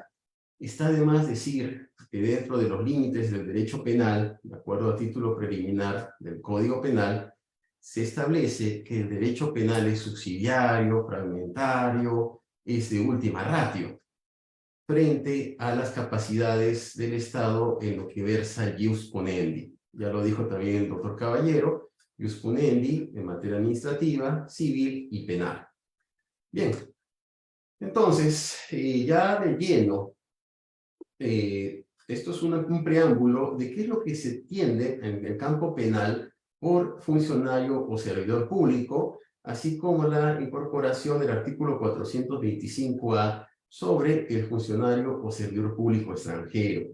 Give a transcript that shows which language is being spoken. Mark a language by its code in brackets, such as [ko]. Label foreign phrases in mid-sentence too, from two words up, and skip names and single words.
[es] Está de más decir que dentro de los límites del derecho penal, de acuerdo al título preliminar del Código Penal, se establece que el derecho penal es subsidiario, fragmentario, es de última ratio, frente a las capacidades del Estado en lo que versa [la] ius ponendi. [es] Ya lo dijo también el doctor Caballero, [la] ius ponendi [es] en materia administrativa, civil y penal. Bien, entonces, ya de lleno, esto es un preámbulo de qué es lo que se tiende en el campo penal por funcionario o servidor público, así como la incorporación del artículo 425A sobre el funcionario o servidor público extranjero.